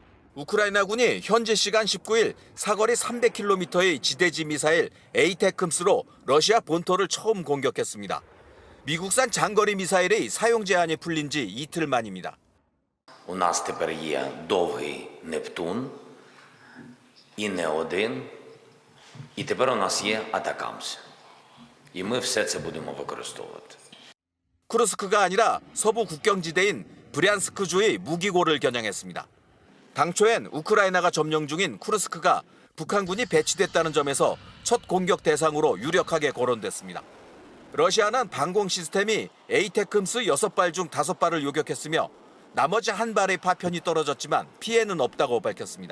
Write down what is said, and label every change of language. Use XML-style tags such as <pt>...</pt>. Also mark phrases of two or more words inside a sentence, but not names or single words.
<ko>우크라이나군이 현지 시간 19일 사거리 300km의 지대지 미사일 에이테크음스로 러시아 본토를 처음 공격했습니다. 미국산 장거리 미사일의 사용 제한이 풀린 지 이틀 만입니다.</ko> <uk>У нас тепер є довгий Нептун і не один, і тепер у нас є Атакамс. І ми все це будемо використовувати.</uk> <ko>쿠르스크가 아니라 서부 국경지대인 브리안스크주의 무기고를 겨냥했습니다. 당초엔 우크라이나가 점령 중인 쿠르스크가 북한군이 배치됐다는 점에서 첫 공격 대상으로 유력하게 거론됐습니다. 러시아는 방공 시스템이 에이테크음스 6발 중 5발을 요격했으며 나머지 한 발의 파편이 떨어졌지만 피해는 없다고 밝혔습니다.</ko>